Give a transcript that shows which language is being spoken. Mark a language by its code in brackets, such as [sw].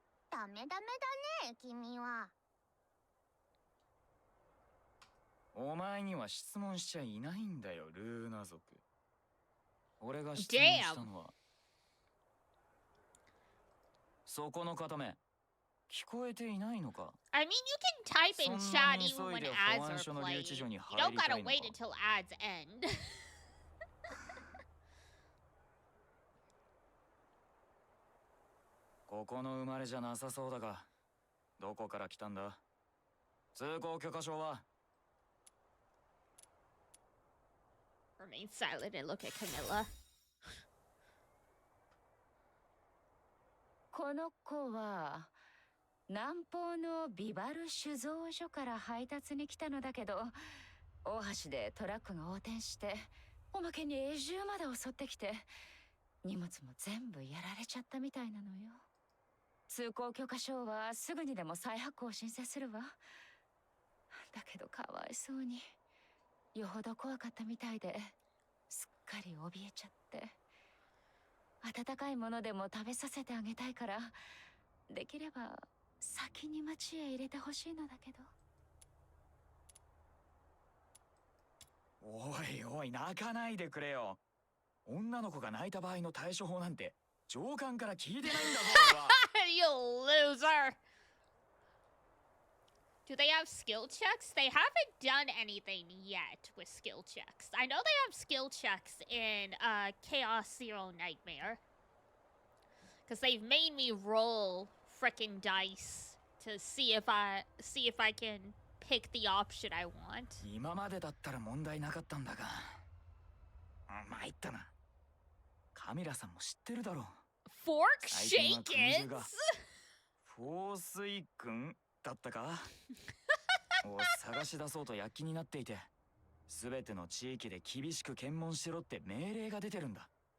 [ja] ダメだね、君は。お前には質問しちゃいないんだよ、ルーナ族。俺が質問したのは。そこの片目、聞こえていないのか？ [en] I mean, you can type in chat even when ads are playing. You don't gotta wait until ads end. [ja] ここの生まれじゃなさそうだが、どこから来たんだ？通行許可証は？ [en] Remain silent and look at Camilla. [ja] この子は南方のビバル酒造所から配達に来たのだけど、大橋でトラックが横転して、おまけに永住まで襲ってきて、荷物も全部やられちゃったみたいなのよ。通行許可証はすぐにでも再発行を申請するわ。だけどかわいそうに、よほど怖かったみたいですっかり怯えちゃって。温かいものでも食べさせてあげたいから、できれば先に町へ入れてほしいのだけど。おいおい、泣かないでくれよ。女の子が泣いた場合の対処法なんて上官から聞いてないんだぞ、俺は。 [en] You loser! Do they have skill checks? They haven't done anything yet with skill checks. I know they have skill checks in Chaos Zero Nightmare. Because they've made me roll frickin' dice to see if I can pick the option I want. [ja] 今までだったら問題なかったんだが。参ったな。カミラさんも知ってるだろう。 [en] Fork Shakens? [ja] フォースイ君だったかを探し出そうと躍起になっていて、すべての地域で厳しく検問しろって命令が出てるんだ。